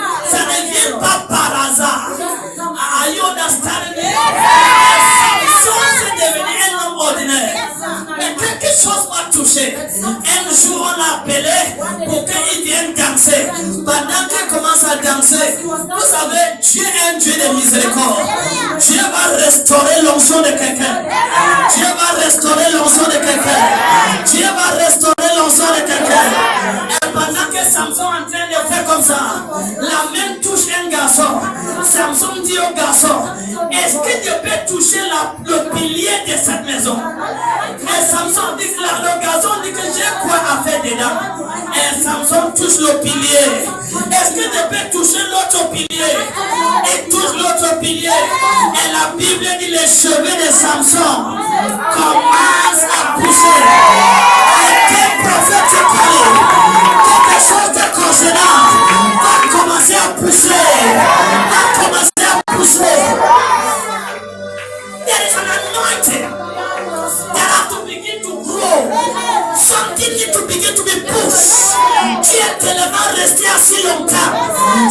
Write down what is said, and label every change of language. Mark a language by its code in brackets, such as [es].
[fr] Ça ne vient pas par hasard. [en] Are you understanding me? [fr] Samson c'est devenu un homme ordinaire. Mais quelque chose m'a touché. Un jour on l'a appelé pour qu'il vienne danser. Pendant qu'il commence à danser, vous savez, Dieu est un Dieu de miséricorde. Dieu va restaurer l'onction de quelqu'un. Dieu va restaurer l'onction de quelqu'un. Dieu va restaurer l'onction de quelqu'un. Et pendant que Samson est en train de faire comme ça, la main touche un garçon. Samson dit au garçon, est-ce que je peux toucher le pilier de cette maison? Et Samson dit, le garçon dit que j'ai quoi à faire dedans. Et Samson touche le pilier. Est-ce que je peux toucher l'autre pilier? Et touche l'autre pilier. Et la Bible dit les cheveux de Samson commencent à pousser. Et quel prophète quelque chose de concernant va commencer à pousser. Va commencer à pousser. [en] There is an anointing that has to begin to grow. Something needs to begin to be pushed. [fr] Tu es tellement resté assis longtemps.